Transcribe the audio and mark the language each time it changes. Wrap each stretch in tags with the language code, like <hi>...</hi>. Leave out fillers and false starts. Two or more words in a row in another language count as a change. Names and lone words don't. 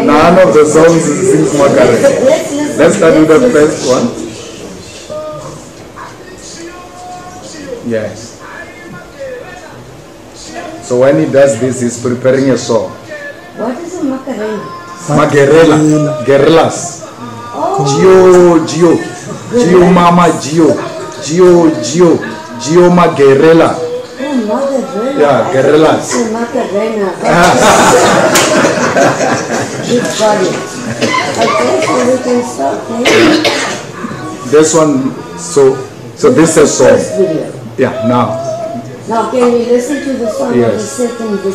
<en>None of the songs sings Macarena. Let's start with the first one. Yes. So when he does this, he's preparing a song. What is a Macarena? Macarena. Guerrillas. Gio, Gio. Gio Mama, Gio. Gio, Gio. Gio Magarela. Oh, Magarela. Yeah, guerrillas. Macarena. Good body. Okay, so we can start playing. This one, so this is a song. First video. Yeah, now. Now can we listen to the song of the second video?</en>